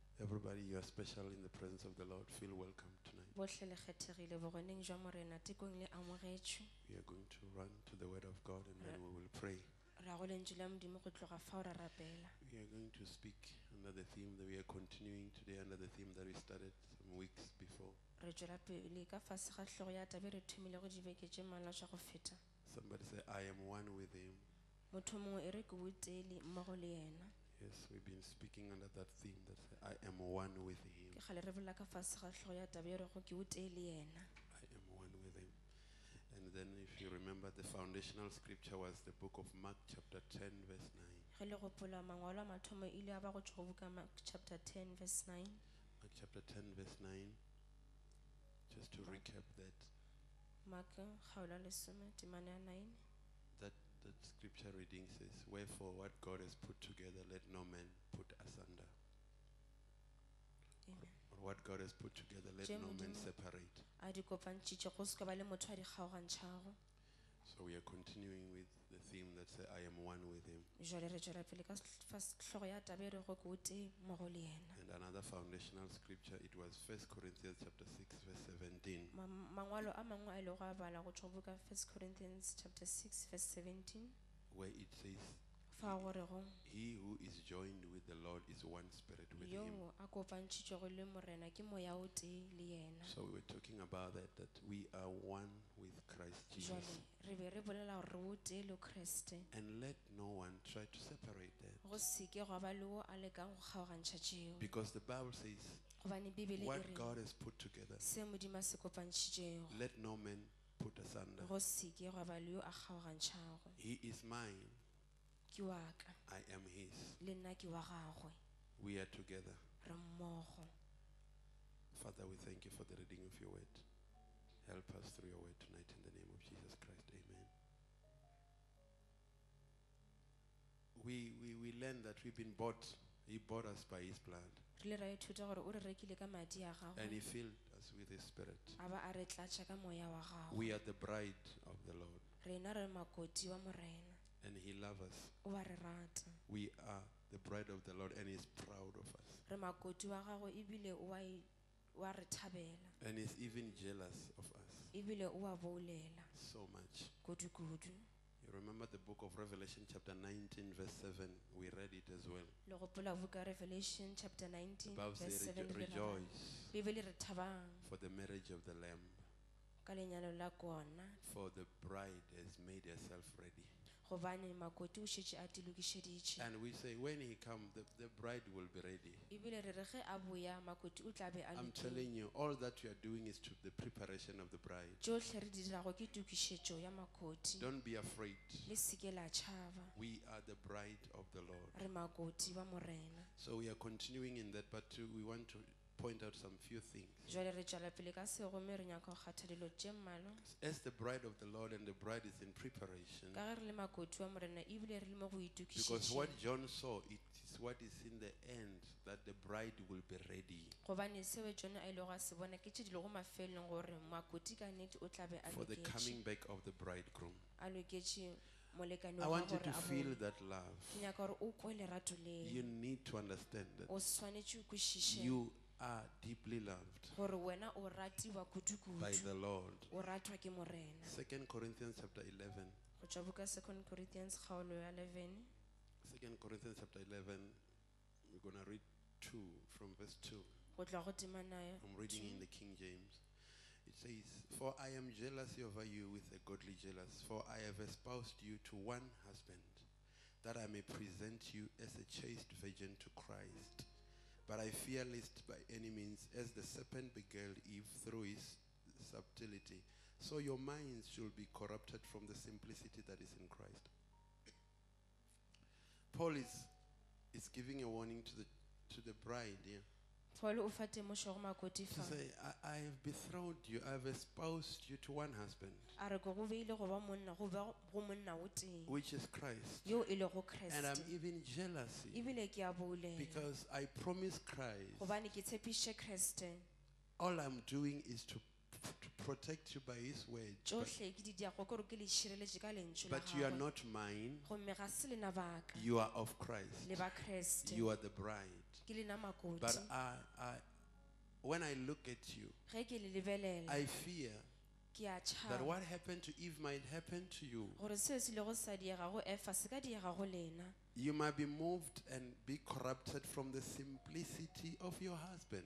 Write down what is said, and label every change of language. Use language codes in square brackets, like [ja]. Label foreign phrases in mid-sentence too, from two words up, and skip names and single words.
[en] Everybody, you are special in the presence of the Lord. Feel welcome tonight. [nso] bohle le kgethegile bogoneng jwa morena tekong le amogetšwe [en] We are going to run to the Word of God and then we will pray. [nso] ra go lentswe la modimo go tloga fao ra rapela [en] We are going to speak under the theme that we are continuing today, under the theme that we started some weeks before. [nso] re tšwela pele ka fase ga tlhogo ya tabe re thomile go dibeke tše mmalwa tša go feta [en] Somebody say, I am one with Him. [nso] motho mongwe e re ke botele mmogo le yena [en] Yes, we've been speaking under that theme that say, I am one with Him. [nso] ke gale re bolela ka fase ga tlhogo ya tabe e rego ke botee le yena [en] I am one with Him. And then if you remember, the foundational scripture was the book of Mark chapter 10 verse 9. [nso] ge le gopola mangwalo a mathomo e ile a ba go tšwa go buka Mark [en] chapter 10 verse 9 Mark chapter 10 verse 9. Just to recap that. [nso] Mark kgaolo lesome temane ya 9 [en] That scripture reading says, wherefore what God has put together, let no man put asunder. Amen. Or what God has put together, let [nso] Tše [en] no man [nso] Modimo [en] separate. [nso] a di kopantšitše go se ka ba le motho a di kgaogantšhago [en] So we are continuing with the theme that says, I am one with Him. [nso] jale re tšwela pele ka tlhogo ya tabe e rego ke botee mmogo le yena [en] And another foundational scripture, it was 1 Corinthians chapter 6 verse 17. [nso] mangwalo a mangwe a ile go a bala go tšwa go buka 1 Corinthians [en] chapter 6 verse 17 Where it says, [nso] fa gore go [en] he who is joined with the Lord is one spirit with [nso] yo [en] Him. [nso] a kopantšhitšego le morena ke moya o tee le yena [en] So we were talking about that we are one with Christ [nso] jale [en] Jesus. [nso] re be re bolela gore re botee le kreste [en] And let no one try to separate that. [nso] go seke go ba le o a lekang go kgaogantšha tšeo [en] Because the Bible says, [nso] gobane bibele e [en] what [nso] re [en] God has put together, [nso] se modimo a se kopantšhitšego [en] let no man put asunder. [nso] go seke go ba le yo a kgaogantšhago [en] He is mine, [nso] ke wa ka [en] I am His. [nso] le nna ke wa gagwe [en] We are together. [nso] re mmogo [en] Father, we thank you for the reading of your word. Help us through your word tonight in the name of Jesus Christ. Amen. We learned that we've been bought. He bought us by His blood. [nso] re ile ra ithuta gore o re rekile ka madi a [en] And He [nso] gagwe [en] filled us with His Spirit. [nso] a ba a re tlatša ka moya wa gagwe [en] We are the bride of the Lord. [nso] rena re makoti wa morena [en] And He loves us. [nso] o a re rata [en] We are the bride of the Lord and He's proud of us. [nso] re makoti wa gagwe ebile o a re thabela [en] And He's even jealous of us [nso] ebile o a boulela [en] so much. [nso] kudu-kudu [en] You remember the book of Revelation chapter 19 verse 7. We read it as well. [nso] le gopola buka Revelation chapter [en] The 19 Bible verse says, [nso] 7 le ra- [en] rejoice [nso] bibele re thabang [en] for the marriage of the Lamb. [nso] ka lenyalo la kona [en] For the bride has made herself ready. [nso] gobane makoti o šetše a tilokišeditše [en] And we say, when He comes, the bride will be ready. [nso] ebile re re ge a boya makoti o tla be a [en] I'm [nso] lokile [en] telling you, all that you are doing is to the preparation of the bride. [nso] tšohle re di dirago ke tukišetšo ya makoti [en] Don't be afraid. [nso] le seke la tšhaba [en] We are the bride of the Lord. [nso] re makoti ba morena [en] So we are continuing in that, but we want to point out some few things. [nso] jale re tšwela pele ka sego mme re nyaka go kgatha dilo tše mmalwa [en] As the bride of the Lord and the bride is in preparation, [nso] ka ge re le makoti wa morena ebile re le mo go [en] because what [nso] itukišetšeng [en] John saw, it is what is in the end, that the bride will be ready [nso] gobane seo jone a ile go a se bona ke tše di le go mafelong gore makoti ka nnete o tla be a [en] for the [nso] loketše [en] coming back of the bridegroom. [nso] a loketše molekani [en] I [nso] wa [en] want you [nso] gore [en] to [nso] a [en] feel [nso] bone [en] that love. [nso] ke nyaka gore o kwe lerato [en] You [nso] leo [en] need to understand that [nso] o swanetše o kwešiše [en] you are deeply loved [nso] gore wena o ratiwa [en] by [nso] kudu-kudu [en] the Lord. [nso] o ratwa ke morena [en] 2 Corinthians chapter 11. [nso] go tšwa buka 2 Corinthians kgaolo ya 11 [en] 2 Corinthians chapter 11. We're going to read 2 from verse 2. [nso] go tloa go temana [en] I'm reading in the King James. It says, for I am jealous over you with a godly jealous, for I have espoused you to one husband, that I may present you as a chaste virgin to Christ. But I fear lest by any means, as the serpent beguiled Eve through his subtlety, so your minds should be corrupted from the simplicity that is in Christ. Paul is giving a warning to the bride here. [nso] paul o fa temošo go makoti [en] To [nso] fa [en] say, I have betrothed you, I have espoused you to one husband, [nso] a re ke go beile go ba monna go ba go monna o teng [en] which is Christ. [nso] yo e lego [en] And I'm [nso] kreste [en] even jealous [nso] ebile ke a boulela [en] because I promised Christ. [nso] gobane ke tshepiše kreste [en] All I'm doing is to to protect you by His word. [nso] tšohle ke di diago ke gore ke le šireletše ka lentšu la [en] But you are [nso] gagwe [en] not mine. [nso] gomme ga se lena baka [en] You are of Christ. [nso] le ba kreste [en] You are the bride. [nso] ke lena makoti [en] But when I look at you, [nso] ge ke le lebelela [en] I fear [nso] ke a [en] that [nso] tšhaba [en] what happened to Eve might happen to you. [nso] gore seo se lego sa diega go efa se ka diega go lena [en] You might be moved and be corrupted from the simplicity of your husband,